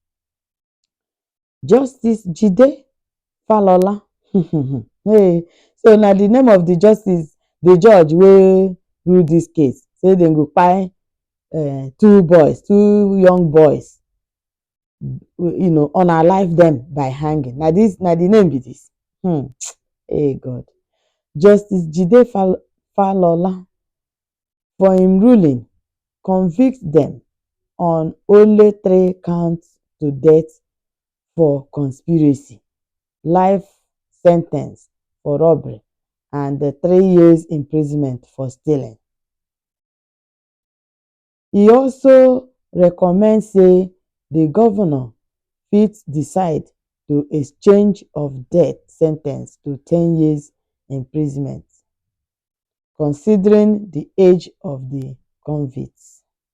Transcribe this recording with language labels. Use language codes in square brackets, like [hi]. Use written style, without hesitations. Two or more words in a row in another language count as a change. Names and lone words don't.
[pcm] Justice Jide Falola hey, so na the name of the justice, the judge wey rule dis case, say dem go kpai two young boys, unalive dem by hanging. Na the name be dis. Hey God. Justice Jide Falola for im ruling convict dem on only 3 counts to death for conspiracy, life sen ten ce for robbery, and 3 years imprisonment for stealing. E also recommend say the governor fit decide to exchange of death sen ten ce to 10 years imprisonment, considering the age of the convicts.